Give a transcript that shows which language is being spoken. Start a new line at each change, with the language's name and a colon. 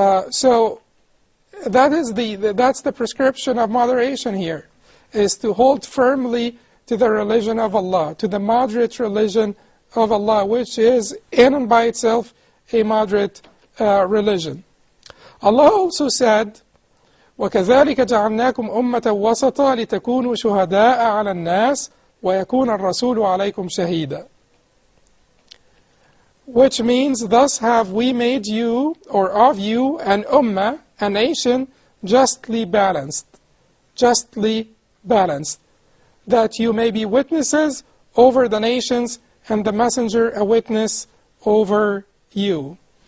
English: So that's the prescription of moderation here, is to hold firmly to the religion of Allah, to the moderate religion of Allah, which is in and by itself a moderate religion. Allah also said,
Arabic: وَكَذَلِكَ جَعَلْنَاكُمْ أُمَّةً وَسَطًا لِتَكُونُوا شُهَدَاءَ عَلَى النَّاسِ وَيَكُونَ الرَّسُولُ عَلَيْكُمْ شَهِيدًا.
English: Which means, thus have we made you, or of you, an ummah, a nation, justly balanced. Justly balanced. That you may be witnesses over the nations, and the messenger a witness over you.